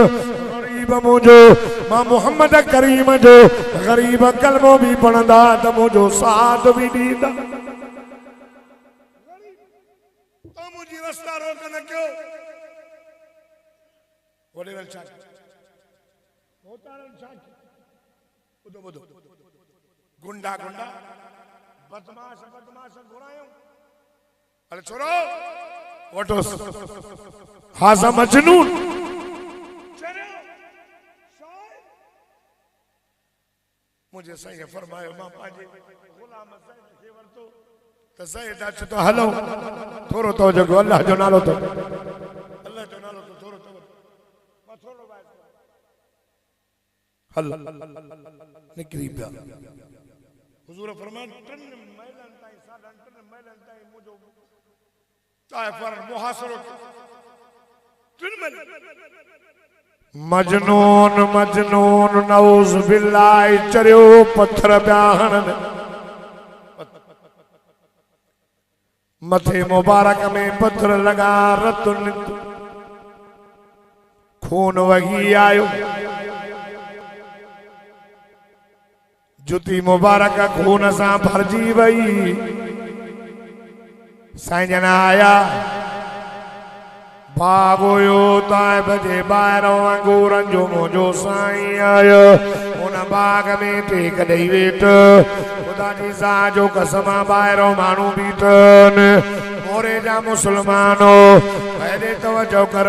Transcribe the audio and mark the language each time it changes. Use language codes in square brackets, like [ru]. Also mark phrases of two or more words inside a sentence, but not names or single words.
[sd] ग़रीब मुंहिंजो मां मुहम्मद करीम जो ग़रीब कलमो बि पढ़ंदा त मुंहिंजो साथ बि ॾींदा। मुंहिंजी रस्ता रोक न कयो। वॾेरनि छा ॿुधो ॿुधो गुंडा गुंडा बदमाश बदमाश घुरायूं। अरे छोरो वठोस हाज़ा मजनून। मुझे सही फरमायो मां पंहिंजे गुलाम ज़ैद खे वरतो त ज़ैद अच तो हलो थोरो तो जगो अल्लाह जो नालो तो अल्लाह जो नालो तो थोरो तो मां थोरो हल निकरी पिया। हुजूर फरमान 3 मैलन ताईं 3.5 मैलन ताईं मुंहिंजो चाहे पर मुहासरो 3 मैलन। मजनून मजनून [ar] نعوذ بالله [sd] चरियो पत्थर पिया हणनि, मथे मुबारक में पत्थर लगा, रत खून वही आयो, जुती मुबारक खून सां भरजी वई। साईं जन आया बाग हुयो ताइब जे ॿाहिरों अंगूरनि जो मुंहिंजो साईं आयो, उन बाग में टेक ॾेई वेठ, ख़ुदा जी ज़ात जो कसम ॿाहिरों माण्हू बीठनि, मोरे जा मुस्लमानो हेॾे तवजो कर।